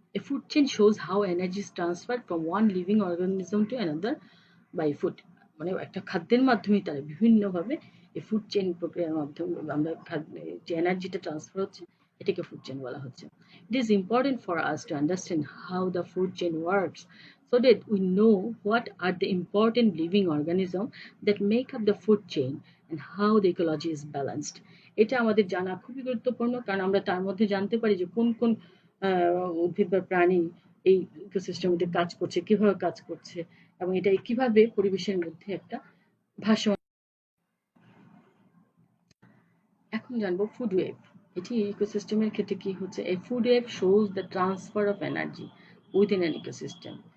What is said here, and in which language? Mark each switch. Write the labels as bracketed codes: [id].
[en] A food chain shows how energy is transferred from one living organism to another by food. [bn] মানে একটা খাদ্যের মাধ্যমে তারা বিভিন্নভাবে এই ফুড চেইন প্রক্রিয়ার মাধ্যমে আমরা যে এনার্জিটা ট্রান্সফার হচ্ছে, এটাকে ফুড চেইন বলা হচ্ছে। [en] It is important for us to understand how the food chain works so that we know what are the important living organisms that make up the food chain and how the ecology is balanced. [bn] এটা আমাদের জানা খুবই গুরুত্বপূর্ণ, কারণ আমরা তার মধ্যে জানতে পারি যে কোন কোন উদ্ভিদ বা প্রাণী এই ইকোসিস্টেমের মধ্যে কাজ করছে, কিভাবে কাজ করছে, এবং এটা কিভাবে পরিবেশের মধ্যে একটা ভারসাম্য। এখন জানবো ফুড ওয়েভ। এটি ইকোসিস্টেমের ক্ষেত্রে কি হচ্ছে, এই food wave [en] Shows the transfer of energy within an ecosystem.